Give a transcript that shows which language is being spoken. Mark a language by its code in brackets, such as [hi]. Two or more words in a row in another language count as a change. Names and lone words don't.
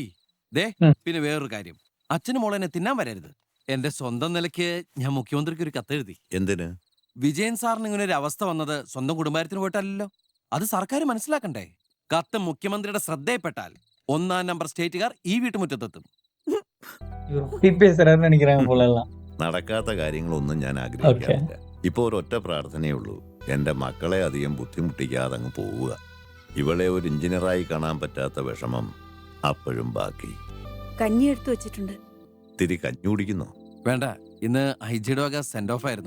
[ml] ദേ പിന്നെ വേറൊരു കാര്യം, അച്ഛനും മോളെന്നെ തിന്നാൻ വരരുത്. എന്റെ സ്വന്തം നിലയ്ക്ക് ഞാൻ മുഖ്യമന്ത്രിക്ക് ഒരു കത്തെഴുതി. എന്തിന്? വിജയൻ സാറിന് ഇങ്ങനെ ഒരു അവസ്ഥ വന്നത് സ്വന്തം കുടുംബത്തിന് പോയിട്ടല്ലോ, അത് സർക്കാർ മനസ്സിലാക്കണ്ടേ? കത്ത് മുഖ്യമന്ത്രിയുടെ ശ്രദ്ധയിൽപ്പെട്ടാൽ 1-ാം നമ്പർ സ്റ്റേറ്റുകാർ ഈ വീട്ടുമുറ്റത്തെത്തും. [ta] நினைக்கிறாங்க போல எல்லாம். [ml] നടക്കാത്ത കാര്യങ്ങളൊന്നും ഞാൻ ആഗ്രഹിക്കാറില്ല. ഇപ്പൊ ഒരൊറ്റ പ്രാർത്ഥനയേ ഉള്ളൂ, എന്റെ മക്കളെ അധികം ബുദ്ധിമുട്ടിക്കാതെ അങ്ങ് പോവുക. ഇവളെ ഒരു എഞ്ചിനീയറായി കാണാൻ പറ്റാത്ത വിഷമം അപ്പോഴും ബാക്കി. കഞ്ഞി എടുത്തു വെച്ചിട്ടുണ്ട്. തിരി കഞ്ഞി കുടിക്കുന്നോ? വേണ്ട, ഇന്ന് ഐജിയുടെ വക [en] send off [ml] ആയിരുന്നു.